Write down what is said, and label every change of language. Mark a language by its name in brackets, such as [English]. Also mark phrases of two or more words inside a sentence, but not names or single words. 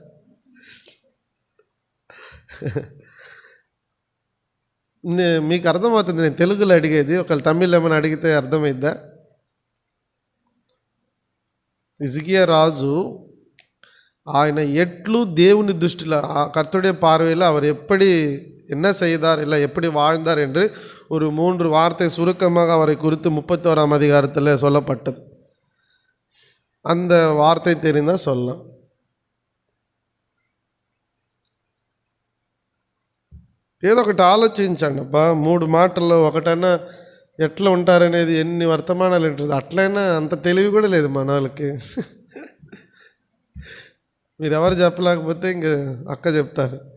[Telugu] మీకు అర్థమవుతుంది నేను తెలుగులో అడిగేది, ఒకవేళ తమిళ్ ఏమైనా అడిగితే అర్థమైద్దా? హిజ్కియా రాజు ఆయన ఎట్లు దేవుని దృష్టిలో [Tamil] கர்த்தருடைய பார்வையில் அவர் எப்படி என்ன செய்தார் இல்லை எப்படி வாழ்ந்தார் என்று ஒரு 3 வார்த்தை சுருக்கமாக அவரை குறித்து 31ஆம் அதிகாரத்தில் சொல்லப்பட்டது. அந்த வார்த்தை தெரிந்தால் சொல்லலாம். [Telugu] ఏదో ఒకటి ఆలోచించండి అబ్బా. 3 మాటల్లో ఒకటన్నా ఎట్లా ఉంటారనేది ఎన్ని వర్తమానాలు ఉంటుంది. అట్లయినా అంత తెలివి కూడా లేదు మన వాళ్ళకి. మీరు ఎవరు చెప్పలేకపోతే ఇంక అక్క చెప్తారు.